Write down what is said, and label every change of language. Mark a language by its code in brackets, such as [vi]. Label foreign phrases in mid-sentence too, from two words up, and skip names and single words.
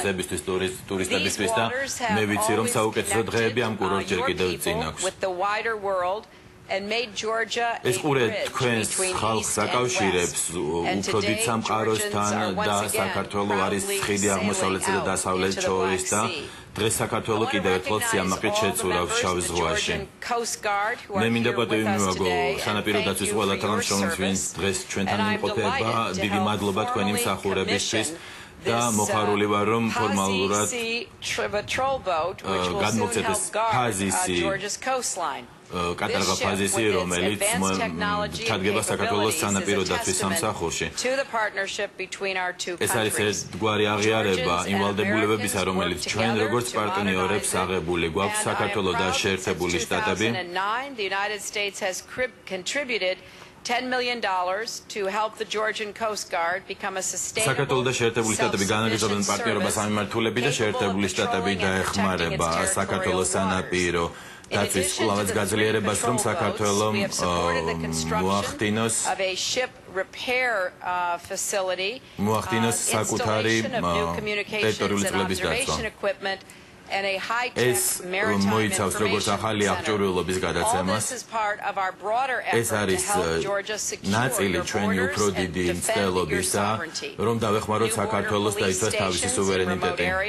[en] These waters have always with the wider world and made Georgia a bridge between east and west. And today, Georgians are once again proudly sailing out into the Black Sea. [ka] დღეს საქართველო კიდევ ერთხელ სიამაყით შეცურავს შავ ზღვაში. მე მინდა პატივი მივაგო სანაპირო დაცვის ყველა თანამშრომლს, ვინც დღეს ჩვენთან იმყოფება. დიდი მადლობა თქვენი მსახურებისთვის და მოხარული ვარ რომ ფორმალურად გადმოგცეთეს ფაზისი კატარღა ფაზისი რომელიც ჩადგება საქართველოს სანაპირო დაცვის სამსახურში ეს არის ერთგვარი აღიარება იმ ვალდებულებებისა რომელიც ჩვენ როგორც პარტნიორებს აღებული გვაქვს საქართველოს და შეერთებული შტატები [en] $10 million to help the Georgian Coast Guard become a sustainable. [ka] საქართველოს და შეერთებული შტატები განაგრძობენ პარტნიორობას სამმართველები და შეერთებული შტატები დაეხმარება საქართველოს სანაპირო დაცვის კვლავაც გაძლიერებას რომ საქართველოს მოახდინოს საკუთარი ტერიტორიული წყლების დაცვა ეს მოიცავს როგორც ახალი აღჭურვილობის გადაცემას ეს არის ნაწილი ჩვენი უფრო დიდი მცდელობისა რომ დავეხმაროთ საქართველოს დაიცვას თავისი სუვერენიტეტი